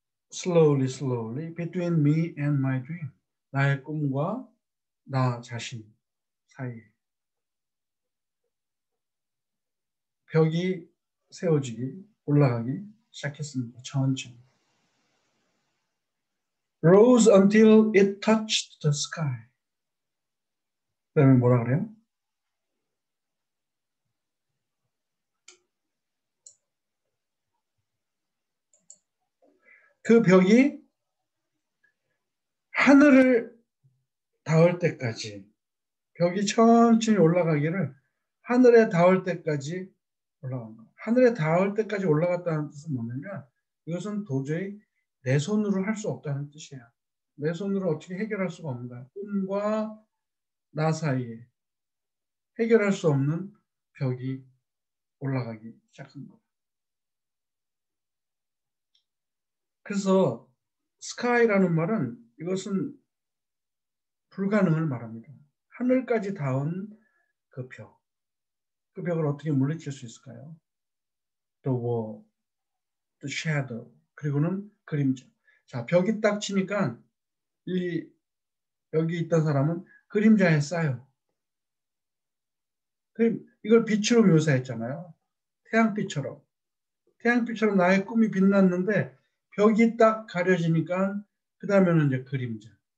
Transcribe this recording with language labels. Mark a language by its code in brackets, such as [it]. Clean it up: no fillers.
[en] slowly between me and my dream, [ko] 나의 꿈과 나 자신 사이에 벽이 세워지기 올라가기 시작했습니다. 천천히. [en] Rose until it touched the sky. [ko] 그다음에 뭐라 그래요? 그 벽이 하늘을 닿을 때까지, 벽이 천천히 올라가기를 하늘에 닿을 때까지 올라간 거예요. 하늘에 닿을 때까지 올라갔다는 뜻은 뭐냐면 이것은 도저히 내 손으로 할 수 없다는 뜻이에요. 내 손으로 어떻게 해결할 수가 없는 거야. 꿈과 나 사이에 해결할 수 없는 벽이 올라가기 시작한 거예요. 그래서 sky라는 말은 이것은 불가능을 말합니다. 하늘까지 닿은 그 벽. 그 벽을 어떻게 물리칠 수 있을까요? [en] The wall, the shadow, [ko] 그리고는 그림자. 자, 벽이 딱 치니까 여기 있던 사람은 그림자에 쌓여. 이걸 빛으로 묘사했잖아요. 태양빛처럼. 태양빛처럼 나의 꿈이 빛났는데 벽이 딱 가려지니까 그 다음에는 이제 그림자.